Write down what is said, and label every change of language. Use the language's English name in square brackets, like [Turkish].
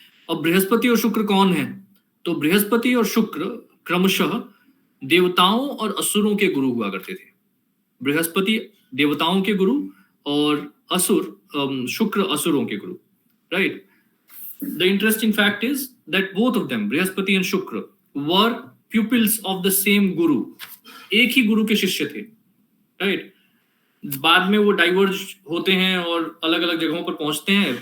[Hindi] अब बृहस्पति और शुक्र कौन है? तो बृहस्पति और शुक्र क्रमशः देवताओं और असुरों के गुरु हुआ करते थे। बृहस्पति देवताओं के गुरु और शुक्र असुरों के गुरु, right? [English] The interesting fact is that both of them, Brihaspati and Shukra, were pupils of the same guru. [Hindi] एक ही गुरु के शिष्य थे, राइट? बाद में वो डाइवर्ज होते हैं और अलग अलग जगहों पर पहुंचते हैं।